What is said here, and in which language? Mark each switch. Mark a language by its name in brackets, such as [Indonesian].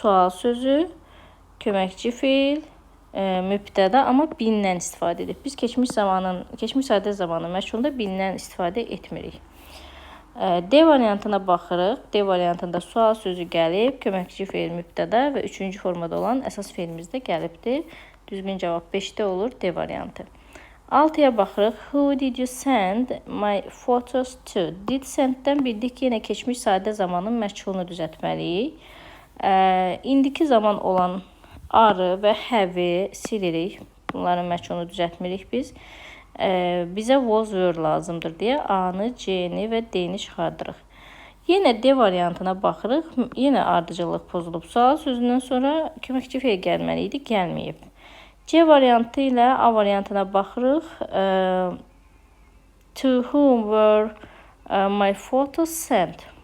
[Azerbaijani] Sual sözü, köməkçi feil, mübtəda, amma bindən istifadə edib. Biz keçmiş sadə zamanın məchulunda bindən istifadə etmirik. D variantına baxırıq. D variantında sual sözü gəlib, köməkçi feil, mübtəda və 3-cü formada olan əsas feilimiz də gəlibdir. Düzgün cavab 5-də olur D variantı. 6-ya baxırıq. [English] Who did you send my photos to? [Azerbaijani] Did send-dən bildik ki, yenə keçmiş sadə zamanın məchulunu düzəltməliyik. İndiki zaman olan are və have-i silirik. Bunların məchulunu düzəltmirik biz. Bizə was, were lazımdır deyə A-nı, C-ni və D-ni çıxardırıq. Yenə D variantına baxırıq. Yenə ardıcıllıq pozulub. Sual sözündən sonra köməkçi feil gəlməli idi, gəlməyib. C variantı ilə A variantına baxırıq. [English] To whom were my photos sent?